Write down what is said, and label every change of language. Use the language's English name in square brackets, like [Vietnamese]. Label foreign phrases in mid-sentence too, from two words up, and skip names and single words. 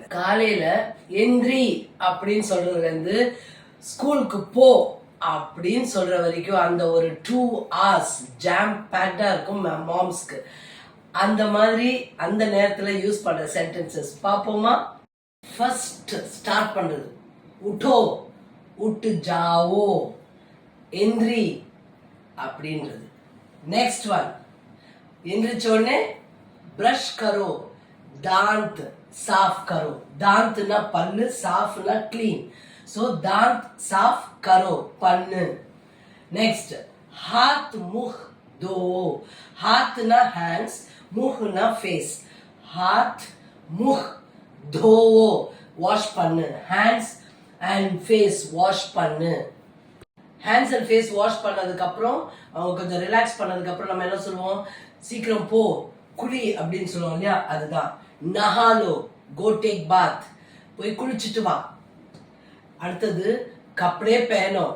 [Tamil] காலையில எந்திரி அப்படின்னு சொல்றதுல இருந்து ஸ்கூலுக்கு போ அப்படின்னு சொல்ற வரைக்கும் அந்த ஒரு 2 hours [English] jam packed [Tamil] இருக்கும் மாம்ஸ்க்கு. அந்த மாதிரி அந்த நேரத்துல யூஸ் பண்ற சென்டென்சஸ் பார்ப்போமா? ஃபர்ஸ்ட் ஸ்டார்ட் பண்றது [Hindi] उठो, उठ जाओ, [Tamil] எந்திரி அப்படின்றது. [English] next one [Tamil] எந்திரிச்சோடனே பிரஷ் [Hindi] करो, दांत साफ करो. दांत ना पल्लு, साफ ना क्लीन. सो दांत साफ करो, पन्नु. नेक्स्ट हाथ मुख धो. हाथ ना हैंड्स, मुख ना फेस. हाथ मुख धो वॉश पन्नु. [English] hands and face wash पन्नु. hands and face wash [Tamil] பண்ணதுக்கு அப்புறம் அவங்க கொஞ்சம் ரிலாக்ஸ் பண்ணதுக்கு அப்புறம் நம்ம என்ன சொல்லுவோம்? சீக்கிரம் போ, குளி அப்படின்னு சொல்லுவோம் இல்லையா? அதுதான் நஹாலோ, [English] go take bath, [Tamil] போய் குளிச்சுட்டு வா. [Hindi] அடுத்தது कपड़े पहनो.